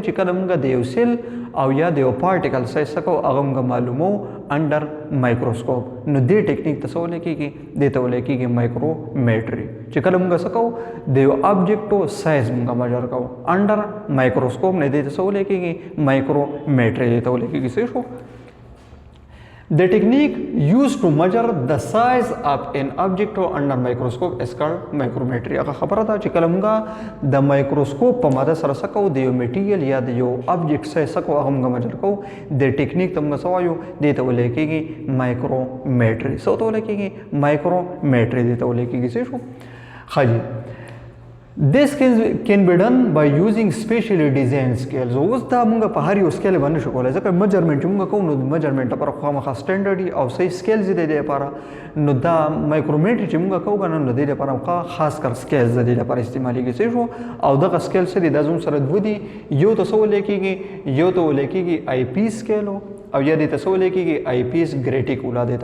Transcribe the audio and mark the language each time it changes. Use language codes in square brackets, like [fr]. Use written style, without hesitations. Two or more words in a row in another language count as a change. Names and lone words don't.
[ps] چې کله موږ د یو سیل او یا د یو [en] particle size [ps] څه کوو هغه موږ معلومو [en] under microscope [ps] نو دې ټیکنیک ته څه ویلی کېږي دې ته ویلی کېږي مایکرومیټري چې کله موږ څه کوو د یو [en] object size [ps] موږ میجر کوو [en] under microscope [ps] نه دې ته څه ویلی کېږي مایکرومیټري دې ته ویلی کېږي صحیح شو [en] The technique used to measure the size of an object under microscope is called micrometry. [ps] هغه خبره ده چې کله موږ د مایکروسکوپ په مدد سره څه کوو د یو میټیریل یا د یو [en] object size [ps] څه کوو هغه موږ میجر کوو د ټیکنیک ته موږ څه وایو دې ته ویلی کېږي مایکرومیټري څه ته ویلی کېږي مایکرومیټري دې ته ویلی کېږي صحیح شو ښه جي [en] This can be done by using specially designed scales. [ps] اوس دا موږ په هر یو سکیل باندې شو کولی ځکه میجرمنټ چې موږ کوو نو د میجرمنټ لپاره خامخا سټنډرډ او صحیح سکیلز دی د لپاره نو دا مایکرومیټري چې موږ کوو که نه نو د دې لپاره خاص کر سکیلز د دې لپاره استعمالېږي صحیح شو او دغه سکیل څه دي دا زموږ سره دوه دي یو ته څه ویلی کېږي یو ته ویلی کېږي آی پی سکیل او یا دې ته څه ویلی کېږي [en] eyepiece graticula [ps] دې